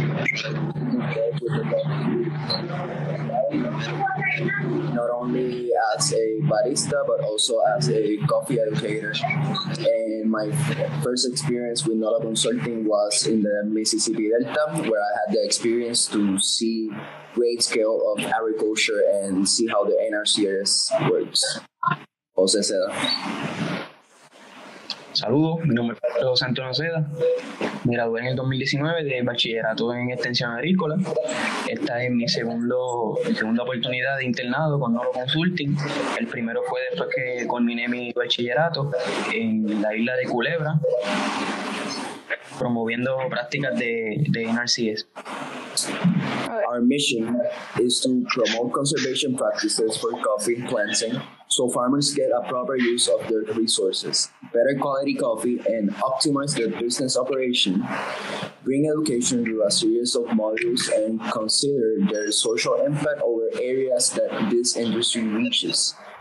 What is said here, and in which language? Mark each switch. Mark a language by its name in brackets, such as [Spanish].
[English] Not only as a barista, but also as a coffee educator. And my first experience with NOLA Consulting was in the Mississippi Delta, where I had the experience to see great scale of agriculture and see how the NRCS works. Jose Seda. [Spanish] Saludos, mi nombre es José Antonio Seda. Me gradué en el 2019 de bachillerato en extensión agrícola. Esta es mi segunda oportunidad de internado con NOLA Consulting. El primero fue después que culminé mi bachillerato en la isla de Culebra, promoviendo prácticas de NRCS. [English] Our mission is to promote conservation practices for coffee planting so farmers get a proper use of their resources, better quality coffee, and optimize their business operation, bring education through a series of modules, and consider their social impact over areas that this industry reaches.